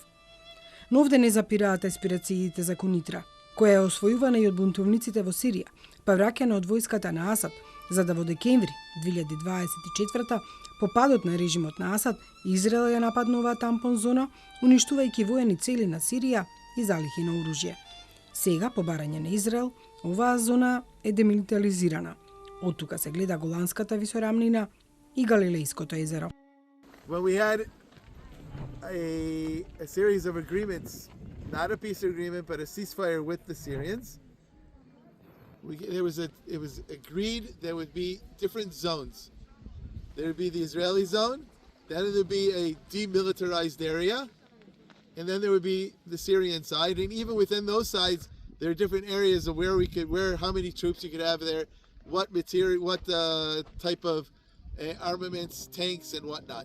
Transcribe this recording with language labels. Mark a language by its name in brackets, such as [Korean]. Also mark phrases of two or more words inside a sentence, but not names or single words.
[Macedonian] Но овде не запираат аспирациите за Кунитра, која е освојувана и од бунтовниците во Сирија, па враќана од војската на Асад, за да во декември 2024 по падот на режимот на Асад, Израел ја нападнува тампон зона, уништувајќи воени цели на Сирија и залихи на оружје. Сега, по барање на Израел, оваа зона е демилитаризирана. Од тука се гледа Голанската висорамнина и Галилејското езеро. [English] When we had a series of agreements, not a peace agreement, but a ceasefire with the Syrians, it was agreed there would be different zones. There would be the Israeli zone, then there would be a demilitarized area, and then there would be the Syrian side. And even within those sides, there are different areas of how many troops you could have there, what material, what type of armaments, tanks, and whatnot.